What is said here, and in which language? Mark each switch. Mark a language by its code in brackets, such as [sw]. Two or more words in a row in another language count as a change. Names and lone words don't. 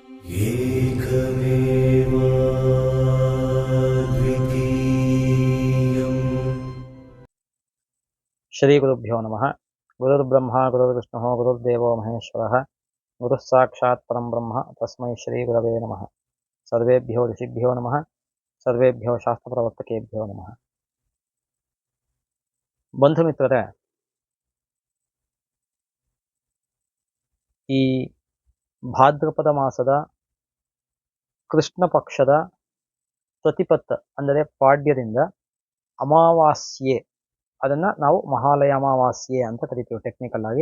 [sa] ಏಕಮೇವ ದ್ವಿತೀಯಂ. ಶ್ರೀ ಗುರುಭ್ಯೋ ನಮಃ. ಗುರುರ್ಬ್ರಹ್ಮ ಗುರುರ್ವಿಷ್ಣು ಗುರುರ್ದೇವೋ ಮಹೇಶ್ವರಃ. ಗುರುಃ ಸಾಕ್ಷಾತ್ ಪರಂ ಬ್ರಹ್ಮ ತಸ್ಮೈ ಶ್ರೀ ಗುರವೇ ನಮಃ. ಸರ್ವೇಭ್ಯೋ ಋಷಿಭ್ಯೋ ನಮಃ. ಸರ್ವೇಭ್ಯೋ ಶಾಸ್ತ್ರಪ್ರವರ್ತಕೇಭ್ಯೋ ನಮಃ. [kn] ಬಂಧು ಮಿತ್ರರೇ, ಈ ಭಾದ್ರಪದ ಮಾಸದ ಕೃಷ್ಣ ಪಕ್ಷದ ಪ್ರತಿಪತ್ತ ಅಂದರೆ ಪಾಡ್ಯದಿಂದ ಅಮಾವಾಸ್ಯೆ, ಅದನ್ನ ನಾವು ಮಹಾಲಯ ಅಮಾವಾಸ್ಯೆ ಅಂತ ಕರಿತೀವಿ ಟೆಕ್ನಿಕಲ್ ಆಗಿ.